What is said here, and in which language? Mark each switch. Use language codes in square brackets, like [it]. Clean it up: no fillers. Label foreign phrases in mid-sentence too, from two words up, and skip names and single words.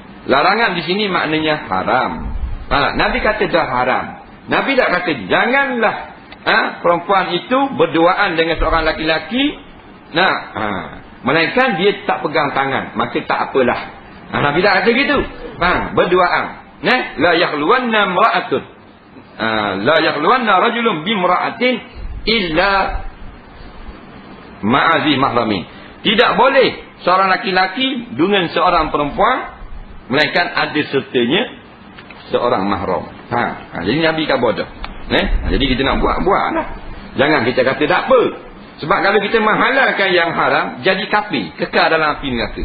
[ms] Larangan di sini maknanya haram. Nabi kata dah haram. Nabi tak kata janganlah perempuan itu berduaan dengan seorang laki-laki, melainkan dia tak pegang tangan, maka tak apalah. Nabi tak kata gitu. Berduaan. [ar] لا يخلون امرأة. لا يخلون رجل بامرأة إلا مع ذي محرم. [ms] Tidak boleh seorang laki-laki dengan seorang perempuan melainkan ada sertanya seorang mahram. Jadi Nabi kan bodoh. Jadi kita nak buat lah. Jangan kita kata tak apa. Sebab kalau kita menghalalkan yang haram, jadi kafir, kekal dalam api neraka.